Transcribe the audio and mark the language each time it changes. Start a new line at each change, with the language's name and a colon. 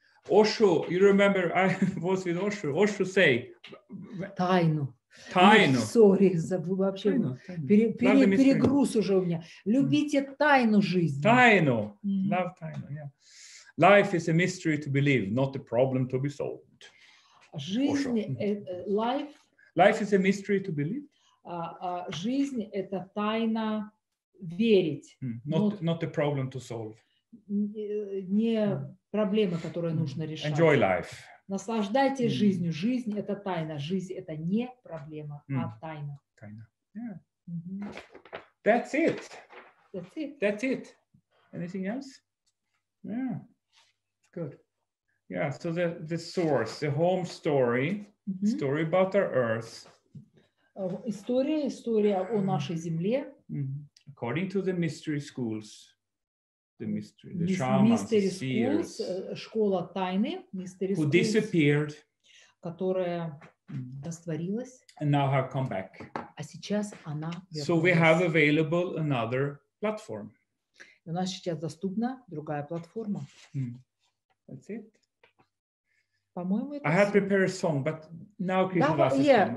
English: Osho, you remember I was with Osho. Osho say.
Russian: Тайну. Тайну.
English: Sorry,
Russian: вообще перегруз уже у меня. Любите тайну жизни. Тайну.
English: Love
Russian: тайну.
English: Yeah. Life is a mystery to believe, not a problem to be solved.
Russian: Жизнь,
English: life is a mystery to believe.
Russian: Жизнь – это тайна верить.
English: Not a problem to solve.
Russian: Не проблема, которую нужно решать.
English: Enjoy life.
Russian: Наслаждайтесь жизнью. Жизнь – это тайна. Жизнь – это не проблема, а тайна. Тайна.
English: Yeah. That's it. That's it. That's it. Anything else? Yeah. Good. Yeah. So the source, the home story, story about our earth.
Russian: История о нашей земле.
English: According to the mystery schools. The shamans, the seers,
Russian: школа тайны,
English: who disappeared,
Russian: которая растворилась,
English: and now have come back.
Russian: А сейчас она вернулась.
English: So we have available another platform.
Russian: У нас сейчас доступна другая платформа.
English: That's it.
Russian: По-моему, это...
English: I had prepared a song, but now Krishna